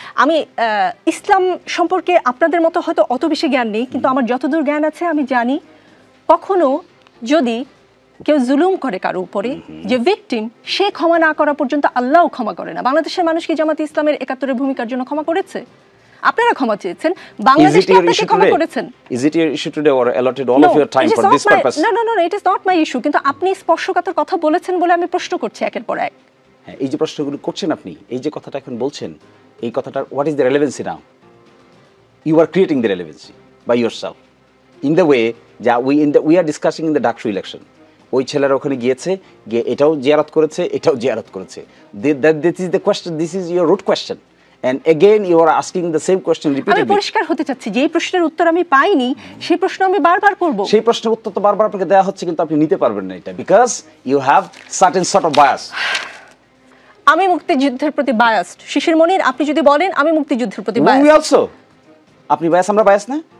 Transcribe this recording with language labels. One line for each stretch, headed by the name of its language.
Bangla: আমি ইসলাম সম্পর্কে আপনাদের মতো হয়তো অত বেশি জ্ঞান নেই, কিন্তু আমার যতদূর জ্ঞান আছে আমি জানি কখনো যদি কেউ জুলুম করে কারো উপরে, যে ভিকটিম, সে ক্ষমা না করা পর্যন্ত আল্লাহও ক্ষমা করে না। বাংলাদেশের মানুষ কি জামাত ইসলামের 71-এর ভূমিকার জন্য ক্ষমা করেছে? আপনারা ক্ষমা চেয়েছেন, বাংলাদেশ কি আপনাকে ক্ষমা করেছেন?
English: Is it your issue today or allotted all of your time for this purpose? No, it is not my issue.
Bangla: কিন্তু আপনি স্পর্শকাতর কথা বলেছেন বলে আমি প্রশ্ন করছি একের পর এক। হ্যাঁ, এই যে প্রশ্নগুলো করছেন আপনি, এই যে কথাটা এখন বলছেন, এই কথাটার
English: what is the relevancy now? You are creating the relevancy by yourself in the way that we are discussing in the Daksu election.
Bangla: ওই ছেলেরা ওখানে গিয়েছে, গিয়ে এটাও জিয়ারত করেছে, এটাও জিয়ারত করেছে।
English: This is the question, this is your root question. And again you are asking the same question repeatedly.
Bangla: আমি পরিষ্কার হতে চাচ্ছি, যে প্রশ্নের উত্তর আমি পাইনি সেই প্রশ্ন আমি বারবার করব। সেই প্রশ্নের উত্তর তো বারবার আপনাকে দেওয়া হচ্ছে, কিন্তু আপনি নিতে পারবেন না এটা,
English: because you have certain sort of bias.
Bangla: আমি মুক্তিযুদ্ধের প্রতি বায়াসড। শিশির মনির, আপনি যদি বলেন আমি মুক্তিযুদ্ধের প্রতি বায়াসড।
English: We also.
Bangla: আপনি বায়াস, আমরা বায়াস না?